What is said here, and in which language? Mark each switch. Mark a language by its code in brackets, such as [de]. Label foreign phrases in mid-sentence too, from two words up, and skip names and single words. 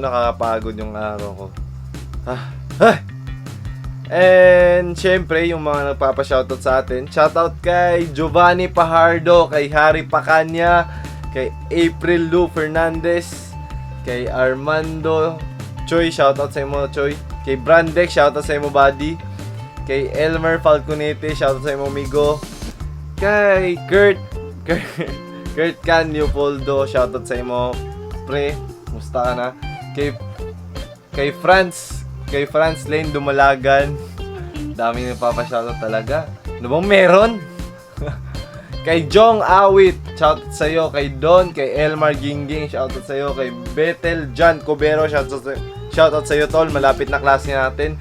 [tl] Nakakapagod yung araw ko. And syempre yung mga nagpapa-shoutout sa atin. [ceb] Shoutout kay Giovanni Pajardo, kay Harry Pacanya, kay April Lu Fernandez, kay Armando Choi, shoutout sa imo Choi. Kay Brandex, shoutout sa imo buddy. Kay Elmer Falconete, shoutout sa imo amigo. Kay Kurt Can Leopoldo, shoutout sa imo pre. [tl] Musta ka na? Kay Franz Lane Dumalagan. Dami nang papa-shoutout talaga. Ano bang meron? Kay Jong Awit, shoutout sa'yo. Kay Don, kay Elmar Gingging, shoutout sa'yo. Kay Bethel Jan Cobero, shoutout sa'yo tol. Malapit na klase natin.